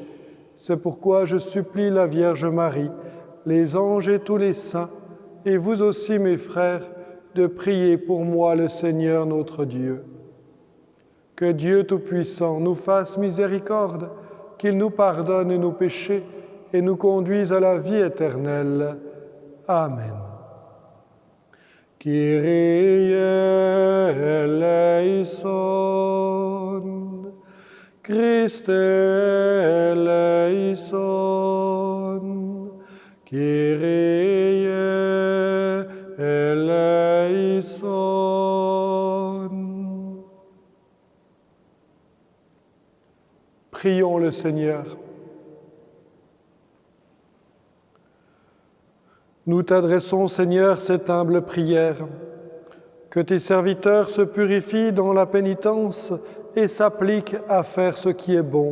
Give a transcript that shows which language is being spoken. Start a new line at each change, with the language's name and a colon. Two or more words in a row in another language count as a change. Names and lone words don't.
French: C'est pourquoi je supplie la Vierge Marie, les anges et tous les saints, et vous aussi mes frères, de prier pour moi le Seigneur notre Dieu. Que Dieu Tout-Puissant nous fasse miséricorde, qu'il nous pardonne nos péchés, et nous conduise à la vie éternelle. Amen.
Greek: Kyrie eleison, Christe eleison, Kyrie eleison.
French: Prions le Seigneur. Nous t'adressons, Seigneur, cette humble prière. Que tes serviteurs se purifient dans la pénitence et s'appliquent à faire ce qui est bon.